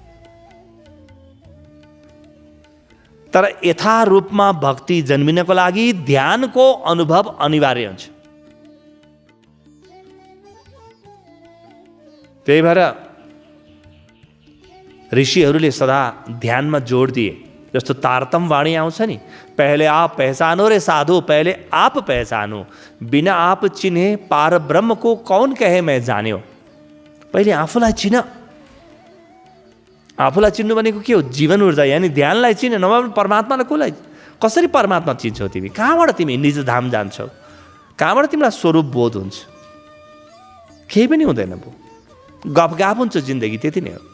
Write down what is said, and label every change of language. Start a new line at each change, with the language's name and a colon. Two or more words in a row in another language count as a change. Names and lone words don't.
Nepali: तर यथारूपमा भक्ति जन्मिनको लागि ध्यानको अनुभव अनिवार्य हुन्छ। त्यही भएर ऋषिहरूले सदा ध्यानमा जोड दिए। जस्तो तारतम वाणी आउँछ नि,
Hindi: पहले आप पहचानो रे साधु, पहले आप पहचानो, बिना आप चिन्हे पार ब्रह्म को कौन कहे मैं जान्यो।
Nepali: पहिले आफूलाई चिन, आफूलाई चिन्नु भनेको के हो? जीवन ऊर्जा, यानि ध्यानलाई चिन्ने, नभए परमात्मालाई कसलाई, कसरी परमात्मा चिन्छौ तिमी? कहाँबाट तिमी निज धाम जान्छौ? कहाँबाट तिमीलाई स्वरूप बोध हुन्छ? केही पनि हुँदैन भो, गफगाफ हुन्छ जिन्दगी, त्यति नै हो।